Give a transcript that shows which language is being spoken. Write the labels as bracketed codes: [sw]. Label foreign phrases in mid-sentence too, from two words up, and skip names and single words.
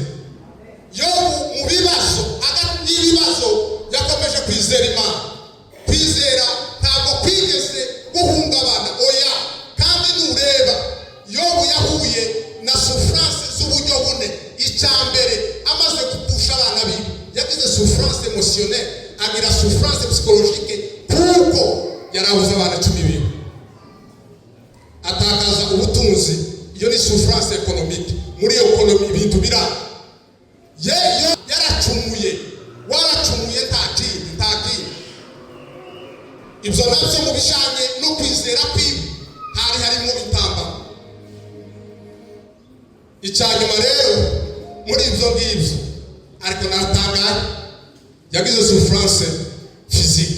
[rw] Yobu mu bibazo, hagati y'ibibazo yakomeje kwizera Imana. Kwizera ntabwo kwigeze guhungabana, oya. Kandi nureba Yobu yahuye na souffrance z'uburyo bune. Icya mbere, amaze gupfusha abana biwe yagize [fr] souffrance émotionnelle, [rw] agira [fr] souffrance psychologique [rw] kuko yarabuze abana 10 biwe, atakaza ubutunzi. Iyo ni [fr] souffrance économique. [rw] Muri economy ibintu biranga. Yeyo yaracumuye, waracumuye ntakindi. Ibyo nabyo mu bijanye no kwizera kwiwe harimo bitamba. Icyanyuma rero muri ibyo ngibyo, ariko naratangaye, yagize [fr] souffrance physique.